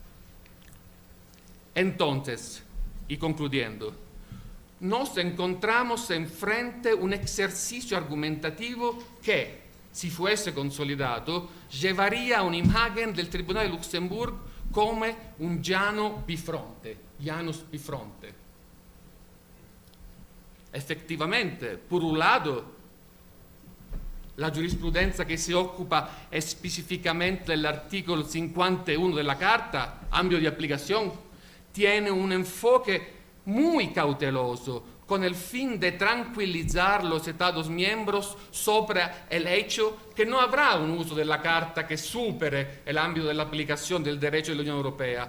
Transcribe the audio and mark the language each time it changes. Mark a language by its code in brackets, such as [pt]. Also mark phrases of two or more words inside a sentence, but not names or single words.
[es] Entonces, y concluyendo, nos encontramos enfrente a un ejercicio argumentativo que, si fuese consolidado, llevaría a una imagen del Tribunal de Luxemburgo como un llano bifronte, Janus bifronte. [it] Effettivamente, [es] por un lado, la giurisprudencia que se ocupa específicamente del artículo 51 de la Carta, ámbito de aplicación, tiene un enfoque muy cauteloso con el fin de tranquilizar los Estados miembros sobre el hecho que no habrá un uso de la Carta que supere el ámbito de la aplicación del derecho de la Unión Europea.